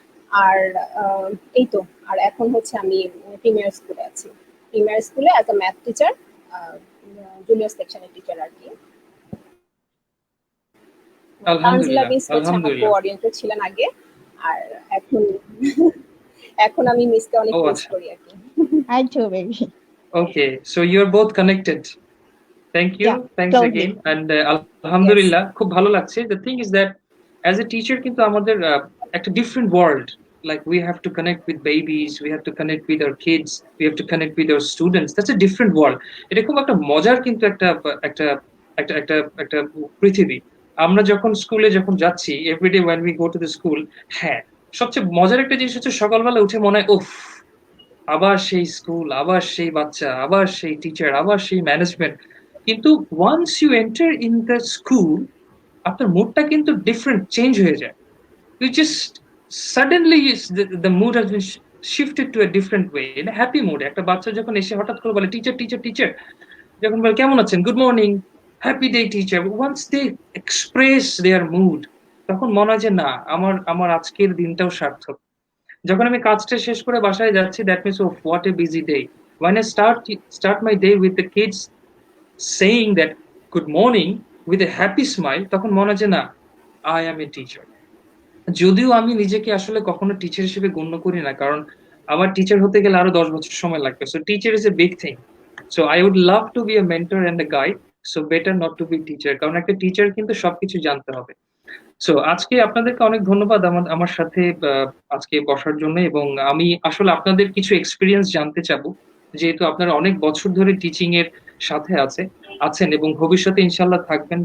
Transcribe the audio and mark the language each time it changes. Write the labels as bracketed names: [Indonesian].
[Bangla] আর এই তো, আর এখন হচ্ছে আমি প্রিমিয়ার স্কুলে আছি, প্রিমিয়ার স্কুলে as a math teacher, junior সেকশনের টিচার আর কি। তানজিলা মিস হচ্ছে আমার কোঅর্ডিনেটর ছিলেন আগে, আর এখন এখন আমি মিসকে অনেক মিস করি আর কি। [English] Hi too, baby. Okay, so you're both connected. Thank you. Yeah, thanks totally. again, and [Bangla] alhamdulillah খুব ভালো লাগছে। [English] The thing is that as a teacher [Bangla] কিন্তু আমাদের একটা [English] different world, like we have to connect with babies, we have to connect with our kids, we have to connect with our students. That's a different world. [Bangla] এটা খুব একটা মজার কিন্তু একটা একটা একটা একটা একটা পৃথিবী। আমরা যখন স্কুলে যখন যাচ্ছি, everyday [English] when we go to the school, [Bangla] হ্যাঁ সবচেয়ে মজার একটা জিনিস হচ্ছে সকালবেলা উঠে মনে হয় উফ, আবার সেই স্কুল, আবার সেই বাচ্চা, আবার সেই টিচার, আবার সেই ম্যানেজমেন্ট। কিন্তু [English] once you enter in the school, [Bangla] আপনার মুডটা কিন্তু ডিফারেন্ট, চেঞ্জ হয়ে যায়। [English] You just suddenly the mood has been shifted to a different way, in happy mood. [Bangla] একটা বাচ্চা যখন এসে হঠাৎ করে বলে টিচার টিচার টিচার, যখন বলে কেমন আছেন, [English] good morning, happy day teacher, once they express their mood, [Bangla] তখন মনে হয় যে না, আমার আমার আজকের দিনটাও সার্থক। যখন আমি কাজটা শেষ করে বাসায় যাচ্ছি, [English] That means oh what a busy day. when I start my day with the kids saying that good morning with a happy smile, [Bangla] তখন মনে হয় যে না, [English] I am a teacher. [Bangla] যদিও আমি নিজেকে আসলে কখনো টিচার হিসেবে গণ্য করি না, কারণ আমার টিচার হতে গেলে আরো 10 বছর সময় লাগবে। [English] So teacher is a big thing. So I would love to be a mentor and a guide, so better not to be teacher, [Bangla] কারণ একটা টিচার কিন্তু সবকিছু জানতে হবে। সো আজকে আপনাদেরকে অনেক ধন্যবাদ আমার সাথে আজকে বসার জন্য, এবং আমি আসলে আপনাদের কিছু এক্সপিরিয়েন্স জানতে চাবো, যেহেতু আপনারা অনেক বছর ধরে টিচিং এর সাথে আছেন এবং ভবিষ্যতে ইনশাল্লাহ থাকবেন।